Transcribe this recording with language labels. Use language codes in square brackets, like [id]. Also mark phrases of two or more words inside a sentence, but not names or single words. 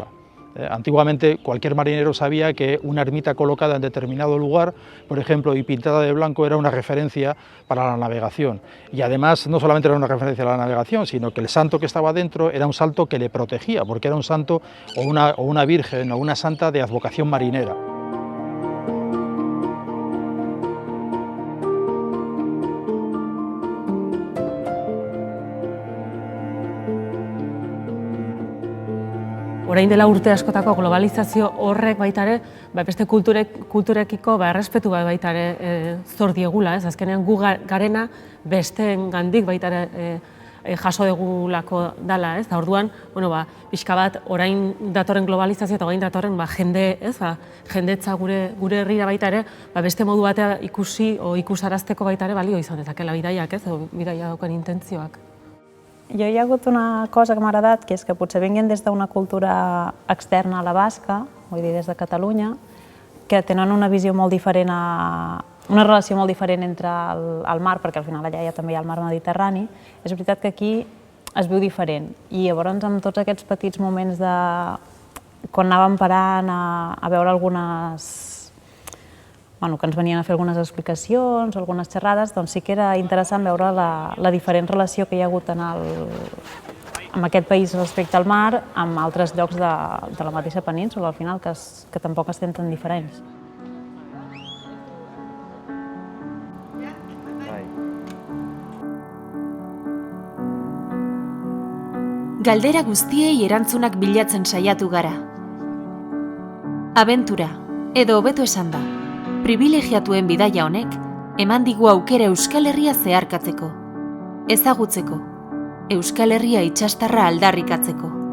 [es] Antiguamente cualquier marinero sabía que una ermita colocada en determinado lugar, por ejemplo, y pintada de blanco, era una referencia para la navegación. Y además no solamente era una referencia a la navegación, sino que el santo que estaba dentro era un santo que le protegía, porque era un santo o una virgen o una santa de advocación marinera. [eu] Orain dela urte askotako globalizazio horrek baita ere, beste kulturekiko errespetu baita ere zor diegula, ez? Azkenean gu garena besteengandik baita ere jaso degulako dala, ez? Da orduan, pixka bat orain datorren globalizazio eta orain datorren jendetza gure herrira baita ere, beste modu batea ikusi o ikusarazteko baita ere balio izan dezakela bidaiak, ez? O bidaia daukan intentzioak. [ca] Jo hi ha hagut una cosa que m'ha agradat, que és que potser vinguin des d'una cultura externa a la basca, vull dir des de Catalunya, que tenen una visió molt diferent, una relació molt diferent entre el mar, perquè al final allà també hi ha el mar Mediterrani. És veritat que aquí es viu diferent. I llavors amb tots aquests petits moments de... quan anàvem parant a veure algunes... que ens venien a fer algunes explicacions, algunes xerrades, doncs sí que era interessant veure la diferent relació que hi ha hagut en aquest país respecte al mar amb altres llocs de la mateixa península, al final, que tampoc estem tan diferents. [eu] Galdera guztiei erantzunak bilatzen saiatu gara. Abentura, edo hobeto esan da, privilegiatuen bidaia honek eman digu aukera Euskal Herria zeharkatzeko, ezagutzeko, Euskal Herria itsastarra aldarrikatzeko.